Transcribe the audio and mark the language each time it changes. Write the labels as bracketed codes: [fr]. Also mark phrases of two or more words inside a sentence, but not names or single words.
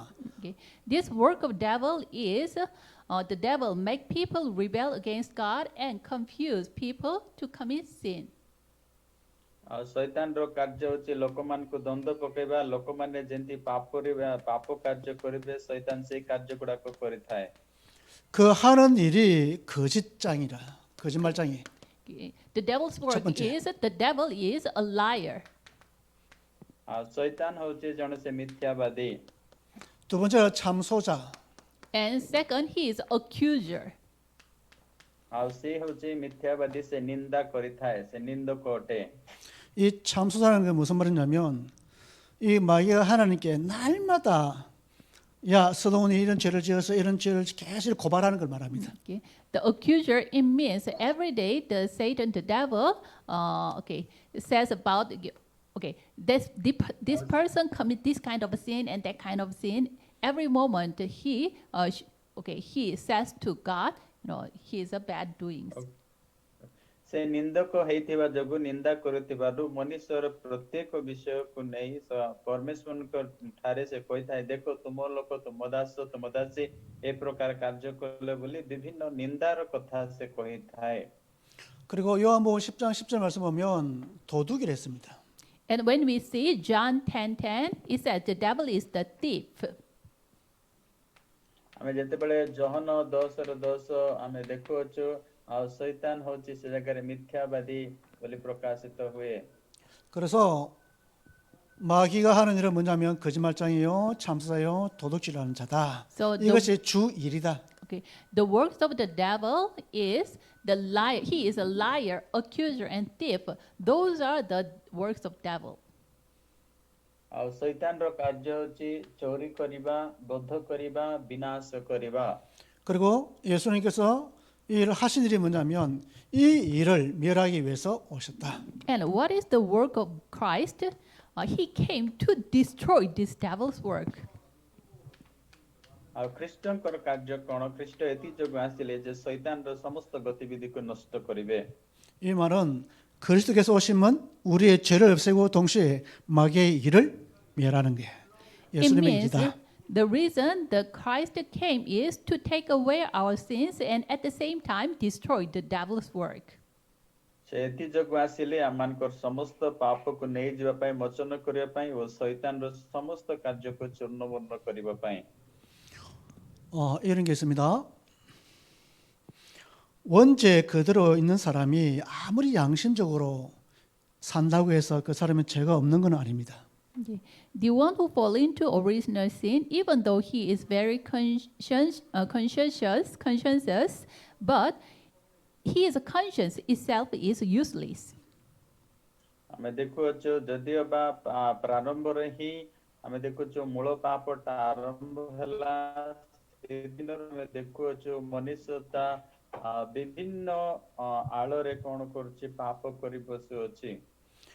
[en] Okay. This work of devil is the devil make people rebel against God and confuse people to commit sin. [or] ଶୈତାନର କାର୍ଯ୍ୟ ହେଉଛି ଲୋକମାନଙ୍କୁ ଦ୍ୱନ୍ଦ୍ୱ ପକେଇବା ଲୋକମାନେ ଯେମିତି ପାପ କାର୍ଯ୍ୟ କରିବେ ଶୈତାନ ସେଇ କାର୍ଯ୍ୟ ଗୁଡାକ କରିଥାଏ [ko] 그 하는 일이 거짓장이라 거짓말장이. [en] Okay. The devil's work [ko] 번째. [en] is the devil is a liar. [or] ଶୈତାନ ହେଉଛି ଜଣେ ସେ ମିଥ୍ୟାବାଦୀ [ko] 두 번째가 참소자. [en] And second, he is accuser. [or] ଆଉ ସେ ହେଉଛି ମିଥ୍ୟାବାଦୀ ସେ ନିନ୍ଦା କରିଥାଏ ସେ ନିନ୍ଦକ ଅଟେ [ko] 이 참소자라는 게 무슨 말이냐면 이 마귀가 하나님께 날마다 야 서도원이 이런 죄를 지어서 이런 죄를 계속 고발하는 걸 말합니다. [en] Okay. The accuser, it means every day the Satan, the devil, says about this person commit this kind of a sin and that kind of sin. Every moment he says to God, he is a bad doings. [or] ସେ ନିନ୍ଦକ ହେଇଥିବା ଯୋଗୁଁ ନିନ୍ଦା କରୁଥିବାରୁ ମନୁଷ୍ୟର ପ୍ରତ୍ୟେକ ବିଷୟକୁ ନେଇ ପରମେଶ୍ୱରଙ୍କ ଠାରେ ସେ କହିଥାଏ ଦେଖ ତୁମ ଲୋକ ତୁମ ଦାସ ତୁମ ଦାସୀ ଏ ପ୍ରକାର କାର୍ଯ୍ୟ କଲେ ବୋଲି ବିଭିନ୍ନ ନିନ୍ଦାର କଥା ସେ କହିଥାଏ [ko] 그리고 요한복음 10장 10절 말씀 보면 도둑이라 했습니다. [en] And when we see John 10:10, it says the devil is the thief. [or] ଆମେ ଯେତେବେଳେ ଜହନ 10:10 ଆମେ ଦେଖୁଅଛୁ ଆଉ ଶୈତାନ ହେଉଛି ସେ ଜାଗାରେ ମିଥ୍ୟାବାଦୀ ବୋଲି ପ୍ରକାଶିତ ହୁଏ [ko] 그래서 마귀가 하는 일은 뭐냐면 거짓말장이요, 참사요, 도둑질하는 자다. [en] So [ko] 이것이 주 일이다. [en] Okay, the works of the devil is the liar. He is a liar, accuser, and thief. Those are the works of devil. [or] ଆଉ ଶୈତାନର କାର୍ଯ୍ୟ ହେଉଛି ଚୋରି କରିବା ବଧ କରିବା ବିନାଶ କରିବା [ko] 그리고 예수님께서 이 일을 하신 일이 뭐냐면 이 일을 멸하기 위해서 오셨다. [en] And what is the work of Christ? He came to destroy this devil's work. [or] ଆଉ ଖ୍ରୀଷ୍ଟଙ୍କର କାର୍ଯ୍ୟ କ'ଣ ଖ୍ରୀଷ୍ଟ ଏଥିଯୋଗୁଁ ଆସିଲେ ଯେ ଶୈତାନର ସମସ୍ତ ଗତିବିଧିକୁ ନଷ୍ଟ କରିବେ [ko] 이 말은 그리스도께서 오심은 우리의 죄를 없애고 동시에 마귀의 일을 멸하는 거예요. [en] It [ko] 예수님의 [en] means [ko] 일이다. [en] the reason the Christ came is to take away our sins and at the same time destroy the devil's work. [or] ସେ ଏଥିଯୋଗୁଁ ଆସିଲେ ଆମମାନଙ୍କର ସମସ୍ତ ପାପକୁ ନେଇଯିବା ପାଇଁ ମୋଚନ କରିବା ପାଇଁ ଓ ଶୈତାନର ସମସ୍ତ କାର୍ଯ୍ୟକୁ ଚୂର୍ଣ୍ଣମୂର୍ଣ୍ଣ କରିବା ପାଇଁ [ko] 이런 게 있습니다. 원죄 그대로 있는 사람이 아무리 양심적으로 산다고 해서 그 사람은 죄가 없는 건 아닙니다. [en] Okay. The one who fall into original sin, even though he is very conscientious, but his conscience itself is useless. [or] ଆମେ ଦେଖୁଅଛୁ ଯଦିଓ ବା ପ୍ରାରମ୍ଭରେ ହିଁ ଆମେ ଦେଖୁଛୁ ମୂଳ ପାପଟା ଆରମ୍ଭ ହେଲା ସେଦିନରୁ ଆମେ ଦେଖୁଅଛୁ ମନୁଷ୍ୟତା ବିଭିନ୍ନ ଆଳରେ କ'ଣ କରୁଛି ପାପ କରି ବସୁଅଛି